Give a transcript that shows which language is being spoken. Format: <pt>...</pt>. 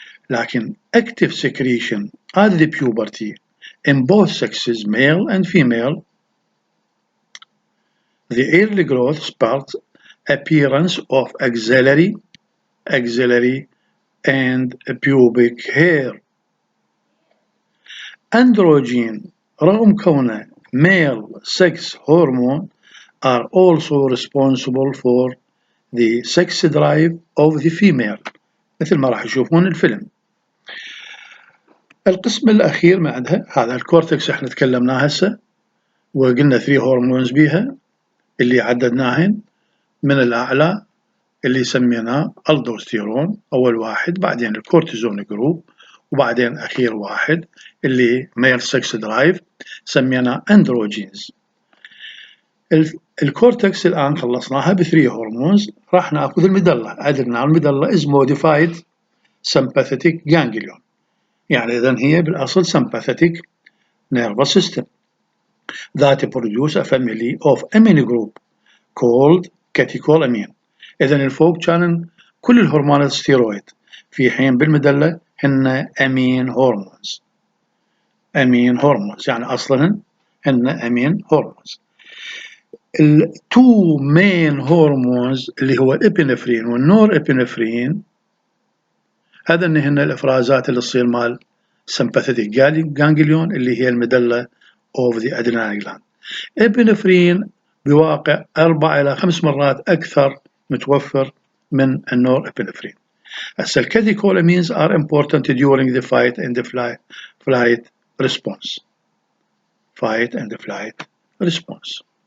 <ar>لكن</ar> <en>active secretion at the puberty in both sexes, male and female, the early growth spurt, appearance of axillary and pubic hair. Androgen</en> <ar>رغم كونه</ar> <en>male sex hormone are also responsible for the sex drive of the female</en> <ar>مثل ما راح يشوفون الفيلم. القسم الأخير ما عندها هذا الكورتكس احنا تكلمناه هسه وقلنا 3 هرمونز بيها اللي عددناهن من الأعلى اللي سميناه الدوستيرون أول واحد، بعدين الكورتيزون جروب، وبعدين أخير واحد اللي ميل سكس درايف سميناه أندروجينز. الكورتكس الآن خلصناها ب 3 هرمونز. راح ناخذ الميدلا.</ar> <en>Adrenal الميدلا is modified sympathetic ganglion.</en> <ar>يعني إذن هي بالأصل</ar> <en>sympathetic nervous system that produce a family of amino group called catecholamine.</en> <ar>إذن الفوق كان كل الهرمونات ستيرويد، في حين بالمدلة هن أمين هرمونز. أمين هرمونز يعني أصلا هن أمين هرمونز. التو مين هرمونز اللي هو الإبنفرين والنور إبنفرين، هذا هن الإفرازات اللي تصير مال sympathetic ganglion اللي هي المدلة</ar> <en>of the adrenal gland.</en> <ar>إبنفرين بواقع 4 إلى 5 مرات أكثر متوفر من النور إبنفرين. هسه</ar> <en>الكاتيكولامينز are important during the fight and the flight response. Fight and the flight response.</en>